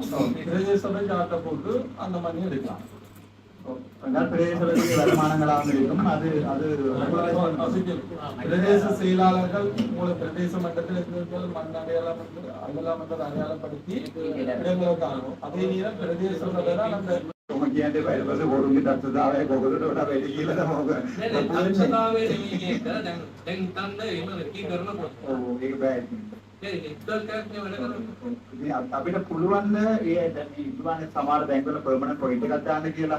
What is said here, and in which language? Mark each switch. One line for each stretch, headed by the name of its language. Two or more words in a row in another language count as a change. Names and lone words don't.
Tamil: பிரதேச சபை சார்ட்டை போட்டு அந்த மணி எடுக்கலாம். வருமானங்களாக இருக்கும். அது அது பிரதேச செயலாளர்கள் பிரதேச மட்டத்தில் இருக்கிறவர்கள் மண் அடையாளம் அடையாளப்படுத்தி இடங்களை காணும். அதே நேரம் பிரதேச சபைதான் அந்த
Sinhala: අපිට පුළුවන් ඉක්මන සමහර බැංකුවල
English: permanent point
Sinhala: එකක් දාන්න කියලා.